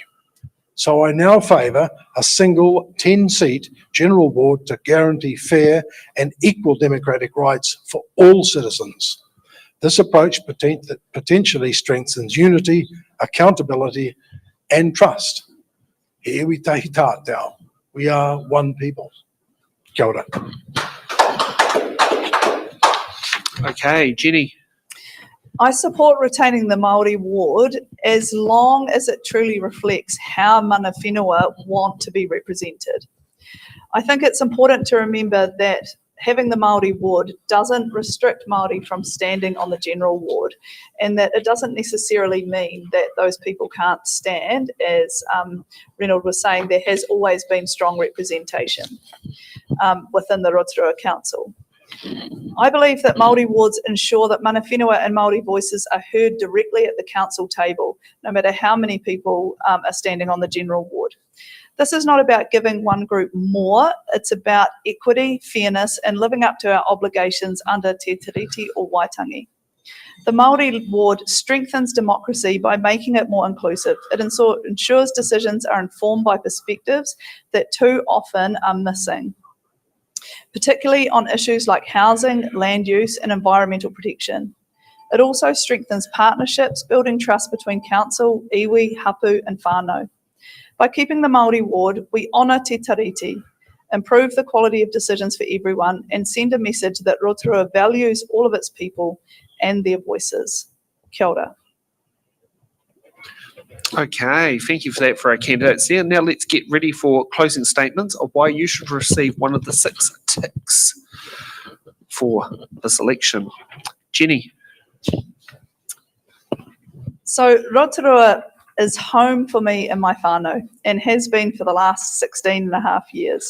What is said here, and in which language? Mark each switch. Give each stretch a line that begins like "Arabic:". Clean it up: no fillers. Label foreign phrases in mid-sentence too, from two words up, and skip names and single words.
English: So I now favour a single 10-seat general board to guarantee fair and equal democratic rights for all citizens. This approach potentially strengthens unity, accountability and trust.
Māori: Here we tahi tātou.
English: We are one people.
Māori: Kia ora.
English: Okay, Jenny. I support retaining the Māori ward as long as it truly reflects how
Māori: mana whenua
English: want to be represented. I think it's important to remember that having the Māori ward doesn't restrict Māori from standing on the general ward, and that it doesn't necessarily mean that those people can't stand. As Reynold was saying, there has always been strong representation within the Rotorua Council. I believe that Māori wards ensure that
Māori: mana whenua
English: and Māori voices are heard directly at the council table, no matter how many people are standing on the general ward. This is not about giving one group more, it's about equity, fairness, and living up to our obligations under Te Tiriti o Waitangi. The Māori ward strengthens democracy by making it more inclusive. It ensures decisions are informed by perspectives that too often are missing, particularly on issues like housing, land use, and environmental protection. It also strengthens partnerships, building trust between council,
Māori: iwi, hapu,
English: and whānau. By keeping the Māori ward, we honour Te Tiriti, improve the quality of decisions for everyone, and send a message that Rotorua values all of its people and their voices.
Māori: Kia ora.
English: Okay, thank you for that for our candidates there. Now let's get ready for closing statements of why you should receive one of the 6 ticks for this election. Jenny. So Rotorua is home for me and my whānau, and has been for the last 16 and a half years.